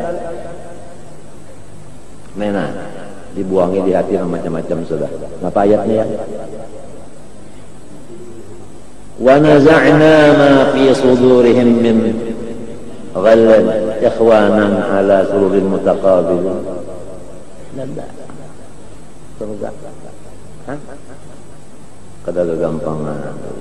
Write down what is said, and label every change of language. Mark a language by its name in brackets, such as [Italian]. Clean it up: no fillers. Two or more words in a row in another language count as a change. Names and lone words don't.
[Banjar] Mana dibuangi di hati yang macam-macam sudah. Apa ayatnya ya? [Arabic] ونزعنا ما في صدورهم من غلل إخوانا على سرور متقابلين. [Banjar] Nanda surga kada gagampangan